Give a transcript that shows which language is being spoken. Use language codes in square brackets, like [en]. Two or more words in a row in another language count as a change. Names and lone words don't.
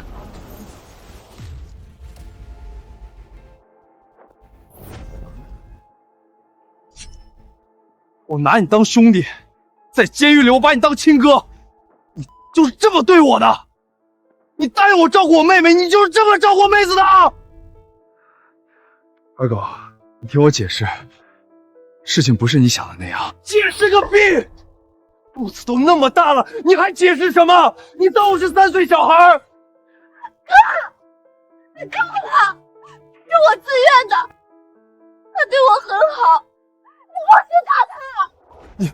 [zh] 我拿你當兄弟，在監獄裡我把你當親哥，你就是這麼對我的。你答應我照顧我妹妹，你就是這麼照顧妹子的。二狗，你聽我解釋，事情不是你想的那樣。解釋個屁！肚子都那麼大了，你還解釋什麼？你當我是3歲小孩？哥，你看我了，是我自願的，他對我很好，我去打他。